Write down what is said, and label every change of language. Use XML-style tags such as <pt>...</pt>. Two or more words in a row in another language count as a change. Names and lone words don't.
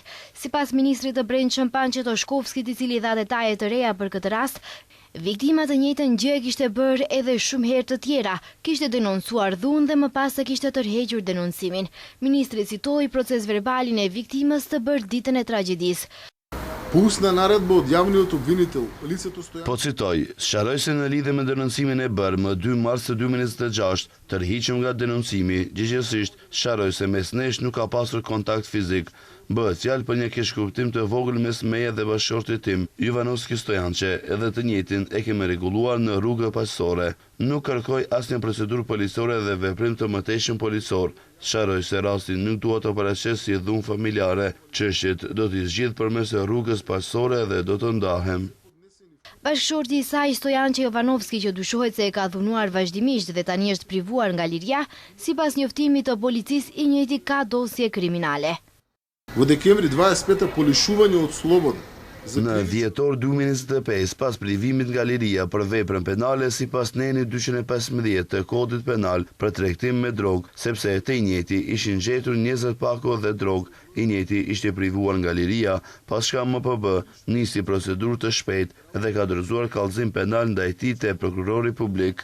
<sq>Sipas ministrit të Brendshëm Pançe Toshkovskit, i cili dha detaje të reja për këtë rast, viktima të njëjtën gjë kishte bërë edhe shumë herë të tjera, kishte denoncuar dhunë dhe më pas e kishte tërhequr denoncimin. Ministri citoi procesverbalin e viktimës të bërë ditën e tragjedisë.</sq> <mk>Пусна наредба од јавниот обвинител, лицето Стојанов.</mk> <sq>Po citoj, sqaroj se në lidhje me denoncimin e bërë më 2 mars 2026, tërhiqëm nga denoncimi, gjithsesi sqaroj se mes nesh nuk ka pasur kontakt fizik. Bëhet fjalë për një keqkuptim të vogël mes meje dhe bashkëshortit tim, Ivanovski Stojançe, edhe të njëjtin e kemi rregulluar në rrugë paqësore. Nuk kërkoj asnjë procedurë policore dhe veprim të mëtejshëm policor. Sqaroj se rasti nuk duhet të paraqes si dhunë familjare. Çështjet do t'i zgjidh përmes rrugës paqësore dhe do të ndahem. Bashkëshorti i saj Stojançe Jovanovski, që dyshohet se e ka dhunuar vazhdimisht dhe tani është privuar nga liria, sipas njoftimit të policisë, i njëjti ka dosje kriminale.</sq> <mk>Во декември 25 по лишување од слобода.</mk> <sq>Në dhjetor 2025, pas privimit nga liria për veprën penale sipas neni 215 të kodit penal për tregtim me drogë, sepse të i njëjti ishin gjetur 20 pako dhe drogë, i njëjti ishte privuar nga liria, paska MPB nisi procedurë të shpejtë dhe ka dorëzuar kallëzim penal ndaj tij te prokurori publik.</sq>